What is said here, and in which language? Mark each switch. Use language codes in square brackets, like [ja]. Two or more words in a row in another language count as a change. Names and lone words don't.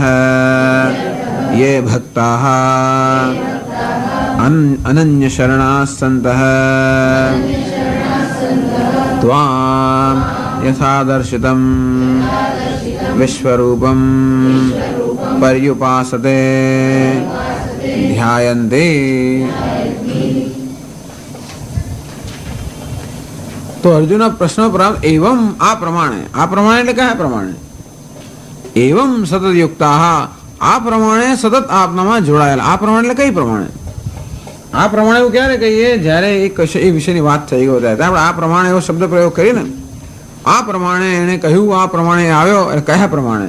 [sa] ये भक्ताः अनन्यशरणाः सन्तः त्वां यथा दर्शितं विश्वरूपं पर्युपासते ध्यायन्ते। [gu] તો અર્જુન પ્રશ્ન પ્રાપ્ત એવં આ પ્રમાણે એટલે કયા પ્રમાણે? [sa] એવમ સતત યુક્તાઃ આ પ્રમાણે સતત આપનામાં જોડાયેલા. [gu] આ પ્રમાણે એટલે કઈ પ્રમાણે? આ પ્રમાણે એવું ક્યારે કહીએ? જ્યારે એ વિષયની વાત થઈ ગયો ત્યારે આપણે આ પ્રમાણે એવો શબ્દ પ્રયોગ કરીએ ને. આ પ્રમાણે એને કહ્યું, આ પ્રમાણે આવ્યો એટલે કયા પ્રમાણે?